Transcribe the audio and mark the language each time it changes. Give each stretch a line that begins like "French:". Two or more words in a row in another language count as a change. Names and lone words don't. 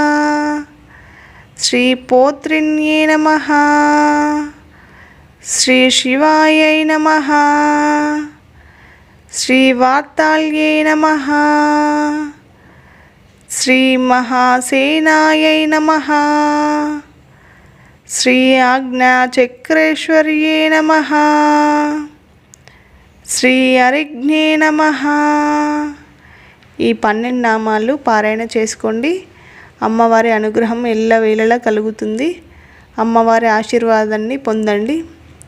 Sanskrit: श्री पौत्रिण्ये नमः श्री शिवायै नमः श्री वार्ताल्ये नमः श्री महासेनायै नमः श्री आज्ञाचक्रेश्वर्ये नमः శ్రీ అరిగ్నే నమః.
Telugu: ఈ 12 నామాలు పారాయణ చేసుకోండి. అమ్మవారి అనుగ్రహం ఎల్లవేళలా కలుగుతుంది. అమ్మవారి ఆశీర్వాదాన్ని పొందండి.